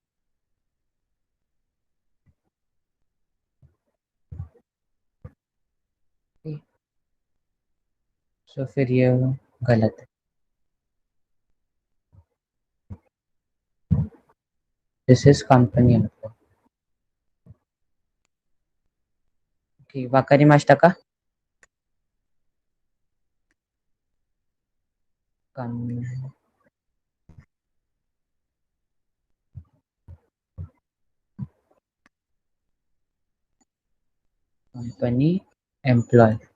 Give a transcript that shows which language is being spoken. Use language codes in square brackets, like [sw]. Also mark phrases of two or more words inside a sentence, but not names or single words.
[hi] सो फिर ये गलत है। [en] this is company employ. [ja] わかりましたか? [en] company employ.